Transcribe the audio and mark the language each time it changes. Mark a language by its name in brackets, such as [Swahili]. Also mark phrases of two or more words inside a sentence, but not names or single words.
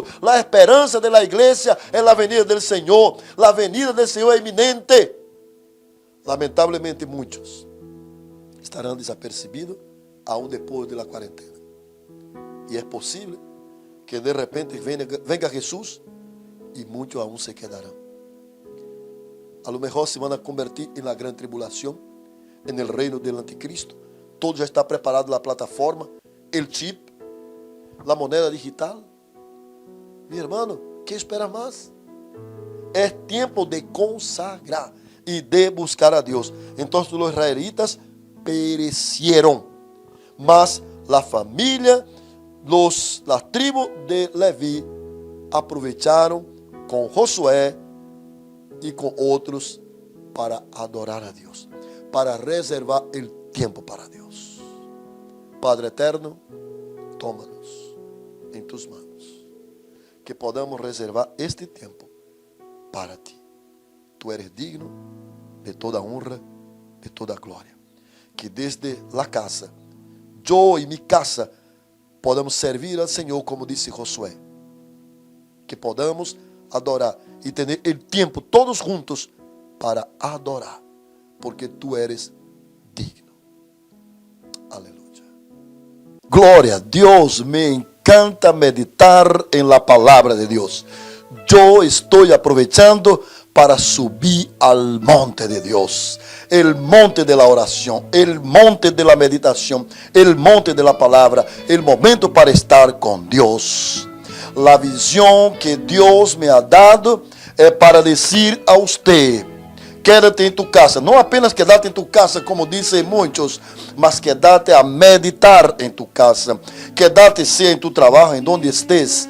[Portuguese] A esperança da igreja é a venida do Senhor. A venida do Senhor é iminente. Lamentavelmente, muitos estarão desapercebidos aún depois da quarentena. E é possível que de repente venga Jesus e muitos aún se quedarão. [Spanish] A lo mejor [Portuguese] se vão [Spanish] convertir em la gran tribulação, en el reino del anticristo. [Portuguese] Todo já está preparado, a plataforma, [Spanish] el chip, la moneda digital. Mi hermano, [Portuguese] que espera mais? É tempo de consagrar e de buscar a Deus. Então os israelitas perecieron. Mas a família, a tribo de Levi, aproveitaram com Josué e com outros para adorar a Deus, para reservar o tempo para Deus. Padre eterno, toma-nos em [Spanish] tus manos, [Portuguese] que podamos reservar este tempo para ti. [Spanish] Tu eres digno de toda honra, de toda glória. [Portuguese] Que desde a casa, eu e minha casa, podamos servir ao Senhor, como disse Josué. Que podamos adorar e ter o tempo todos juntos para adorar, porque [Spanish] tu eres digno. [Portuguese] Aleluia. Glória a Deus, [Spanish] me encanta meditar em la [Portuguese] palavra de Deus. Eu estou aproveitando para subir [Spanish] al monte de Dios, el monte de la oración, el monte de la meditación, el monte de la palabra, el momento para estar con Dios. La visión que Dios me ha dado es para decir a usted: quédate en tu casa, [Portuguese] não apenas [Spanish] quédate en tu casa, como dicen muchos, mas quédate a meditar en tu casa, quédate sea en tu trabajo, en donde estés.